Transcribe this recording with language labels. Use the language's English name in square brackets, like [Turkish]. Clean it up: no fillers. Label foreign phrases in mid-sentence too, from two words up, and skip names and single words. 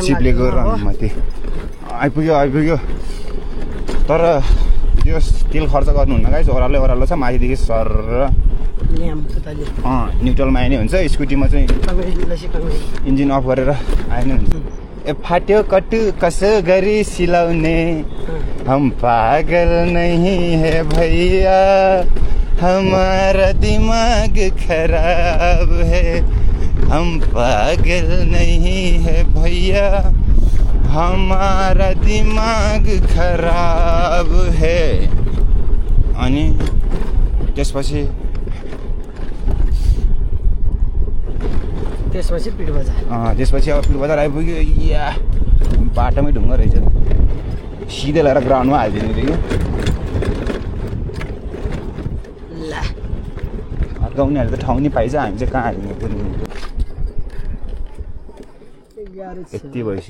[Nepali] चिप्लेको माथि आइपुग्यो तर त्यो तेल खर्च गर्नुहुन्न गाइस ओह्रालो छ माथिदेखि सर न्युट्रलमा आए नै हुन्छ स्कुटीमा चाहिँ इन्जिन अफ गरेर आए नै हुन्छ ए फाट्यो कटु कसो गरी सिलाउने [Hindi] हम पागल नहीं है भैया हमारा दिमाग खराब है हम पागल नहीं है भैया हमारा दिमाग खराब है [Nepali] अनि त्यसपछि पिट बजार त्यसपछि अब पिट बजार आइपुग्यो या बाटोमै ढुङ्गा रहेछ सिधै लगाएर ग्राउन्डमा हालिदिनु थियो कि उनीहरू त ठाउँ नि पाइन्छ हामी चाहिँ कहाँ हालिदिनु यति भएपछि